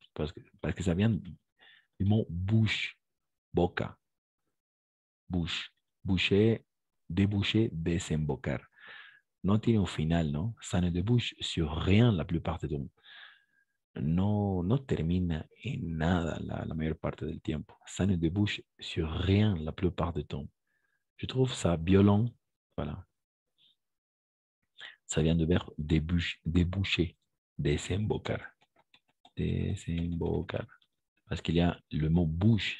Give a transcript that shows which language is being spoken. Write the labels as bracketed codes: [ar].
[fr] Parce que ça vient du mot bouche, boca. Bouche. Boucher, déboucher, [es] desembocar. Non tiene un final, ¿no? [fr] Ça ne débouche sur rien la plupart du temps. [es] No termina en nada la mayor parte del tiempo. [fr] Ça ne débouche sur rien la plupart du temps. Je trouve ça violent. Voilà. Ça vient de verbe déboucher, desembocar. Desembocar. Parce qu'il y a le mot bouche.